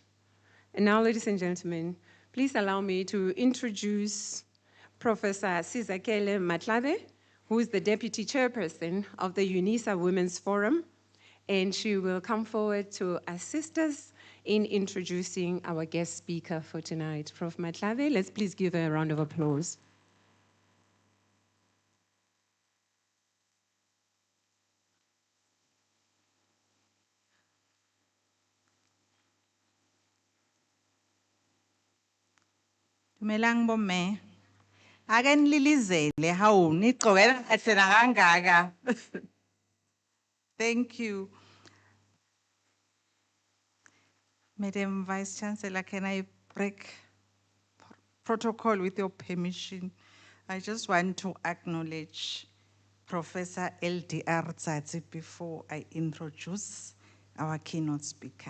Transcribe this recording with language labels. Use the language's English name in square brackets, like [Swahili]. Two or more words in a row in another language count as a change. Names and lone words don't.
[English] And now, ladies and gentlemen, please allow me to introduce Professor Sizakele Matlabe, who is the Deputy Chairperson of the Unisa Women's Forum, and she will come forward to assist us in introducing our guest speaker for tonight. Prof. Matlabe, let's please give her a round of applause. [Southern Sotho] Dumelang bomme. [Zulu] Ake nililizele hawu nigqokela kahle kangaka. [English] Thank you. Madam Vice Chancellor, can I break protocol with your permission? I just want to acknowledge Professor LDR Tsatsi before I introduce our keynote speaker.